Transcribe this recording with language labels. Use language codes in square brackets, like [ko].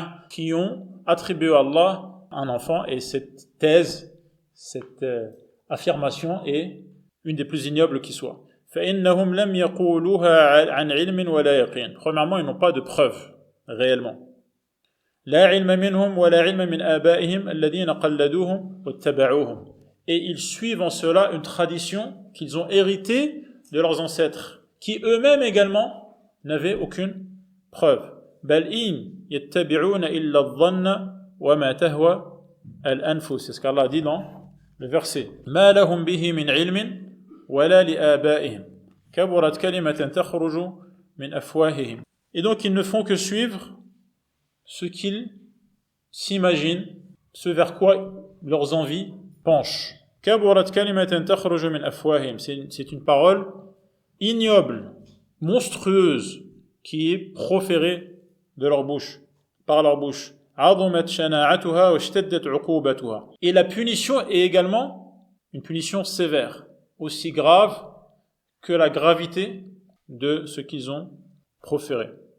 [fr] Qui ont attribué à Allah un enfant, et cette thèse, cette affirmation est une des plus ignobles qui soit. Premièrement, ils n'ont pas de preuves réellement. [ar] لا علم منهم ولا علم من آبائهم الذين قلدوهم واتبعوهم. [fr] Et ils suivent en cela une tradition qu'ils ont héritée de leurs ancêtres, qui eux-mêmes également n'avaient aucune preuve. [ar] بل إن يتبعون إلا الظن وما تهوى الأنفس. [fr] C'est ce qu'Allah dit dans le verset. [ar] ما لهم به من علم ولا لآبائهم كبرت كلمة تخرج من أفواههم [fr] Et donc ils ne font que suivre ce qu'ils s'imaginent, ce vers quoi leurs envies penchent. [ar] كبرت كلمة تخرج من أفواههم. [fr] C'est une parole ignoble, monstrueuse, qui est proférée de leur bouche, par leur bouche. [ar] عظمت شناعتها واشتدت عقوبتها. [fr] Et la punition est également une punition sévère, aussi grave que la gravité de ce qu'ils ont proféré.